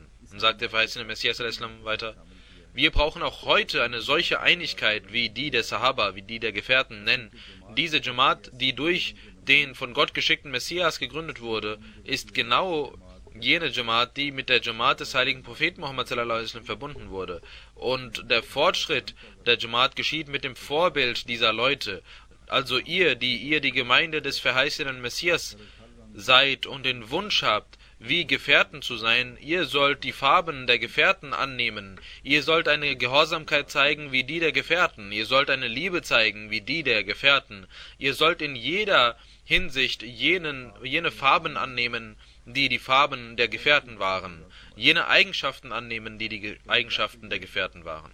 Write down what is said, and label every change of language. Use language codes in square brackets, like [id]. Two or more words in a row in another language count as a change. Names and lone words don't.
[de] Dann sagt der verheißene Messias weiter: Wir brauchen auch heute eine solche Einigkeit wie die der Sahaba, wie die der Gefährten, denn diese Jamaat, die durch den von Gott geschickten Messias gegründet wurde, ist genau jene Jamaat, die mit der Jamaat des heiligen Propheten Muhammad [ar] صلى الله عليه وسلم [de] verbunden wurde. Und der Fortschritt der Jamaat geschieht mit dem Vorbild dieser Leute. Also ihr, die die Gemeinde des verheißenen Messias seid und den Wunsch habt, wie Gefährten zu sein, ihr sollt die Farben der Gefährten annehmen, ihr sollt eine Gehorsamkeit zeigen wie die der Gefährten, ihr sollt eine Liebe zeigen wie die der Gefährten, ihr sollt in jeder Hinsicht jene Farben annehmen, die Farben der Gefährten waren, jene Eigenschaften annehmen, die Eigenschaften der Gefährten waren.